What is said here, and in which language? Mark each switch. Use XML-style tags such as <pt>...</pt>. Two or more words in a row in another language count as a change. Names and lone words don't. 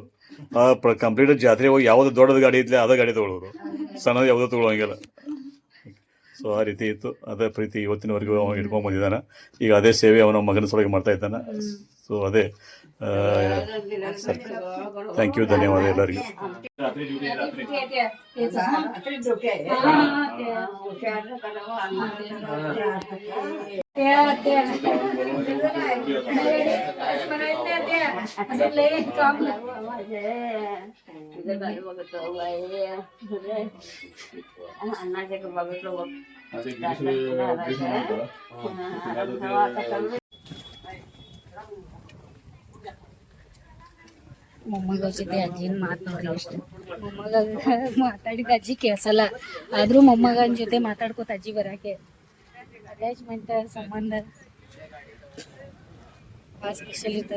<kn>ಕಂಪ್ಲೀಟ್ ಜಾತ್ರೆ ಹೋಗಿ ಯಾವ್ದು ದೊಡ್ಡದ ಗಾಡಿ ಇದ್ಲಿ ಅದ ಗಾಡಿ ತಗೊಳ್ಳೋದು, ಸಣ್ಣದು ಯಾವುದೋ ತಗೊಳ್ಳೋಂಗಿಲ್ಲ. ಸೊ ಆ ರೀತಿ ಇತ್ತು. ಅದೇ ಪ್ರೀತಿ ಇವತ್ತಿನವರೆಗೂ ಅವನು ಇಟ್ಕೊಂಡ್ ಬಂದಿದ್ದಾನೆ. ಈಗ ಅದೇ ಸೇವೆ ಅವನ ಮಗನ ಸಲುವಾಗಿ ಮಾಡ್ತಾ ಇದ್ದಾನೆ. ಸೊ ಅದೇ</kn> <en>thank you,</en> <kn>ಧನ್ಯವಾದ ಎಲ್ಲರಿಗೂ.</kn> <mr>रात्री ड्युटी आहे. हुशारनं करावं, अन्नाचे बघितलं बघ.</mr> <kn>ಮೊಮ್ಮಗ ಜೊತೆ ಅಜ್ಜಿನ ಮಾತು ನೋಡ್ರಿ ಅಷ್ಟೇ. ಮೊಮ್ಮಗ ಮಾತಾಡಿದ ಅಜ್ಜಿ ಕೇಳ್ಸಲ್ಲ, ಆದ್ರೂ ಮೊಮ್ಮಗನ ಜೊತೆ ಮಾತಾಡ್ಕೋತ ಅಜ್ಜಿ ಬರಾಕೆ ಅಟ್ಯಾಚ್ಮೆಂಟ್ ಸಂಬಂಧ ಭಾಳ ಸ್ಪೆಷಲ್ ಇರ್ತದ.</kn>